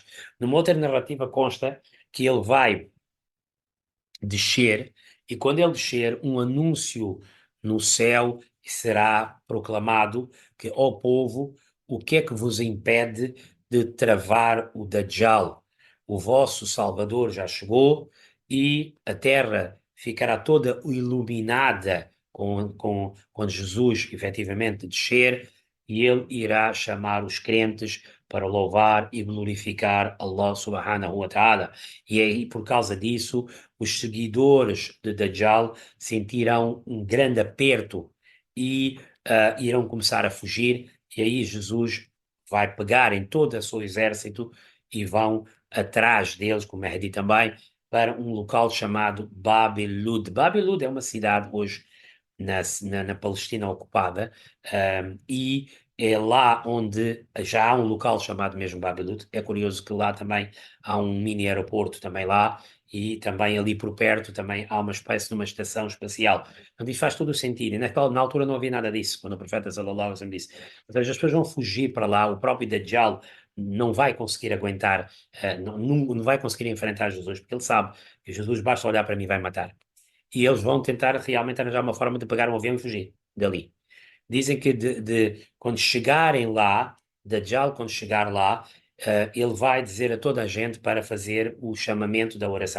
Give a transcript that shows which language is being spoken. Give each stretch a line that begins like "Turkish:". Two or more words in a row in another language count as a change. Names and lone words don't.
Portuguese: Numa outra narrativa consta que ele vai descer, e quando ele descer, um anúncio no céu será proclamado que, ó povo, o que é que vos impede de travar o Dajjal? O vosso Salvador já chegou e a terra ficará toda iluminada quando Jesus efetivamente descer, e ele irá chamar os crentes para louvar e glorificar Allah
Arabic: سبحانه وتعالى.
Portuguese: E aí, por causa disso, os seguidores de Dajjal sentirão um grande aperto e irão começar a fugir, e aí Jesus vai pegar em todo o seu exército e vão atrás deles, com Mehdi também, para um local chamado Bab el-Lud. Bab el-Lud é uma cidade hoje na Palestina ocupada, e é lá onde já há um local chamado mesmo Bab el-Lud. É curioso que lá também há um mini aeroporto também lá, e também ali por perto também há uma espécie de uma estação espacial. Então isso faz todo o sentido. E na altura não havia nada disso, quando o profeta
Arabic: صلى الله عليه وسلم
Portuguese: disse. Ou seja, as pessoas vão fugir para lá, o próprio Dajjal não vai conseguir aguentar, não vai conseguir enfrentar Jesus, porque ele sabe que Jesus basta olhar para mim e vai matar. E eles vão tentar realmente arranjar uma forma de pegar um avião e fugir dali. Dizem que quando chegarem lá, Dajjal, quando chegar lá, ele vai dizer a toda a gente para fazer o chamamento da oração.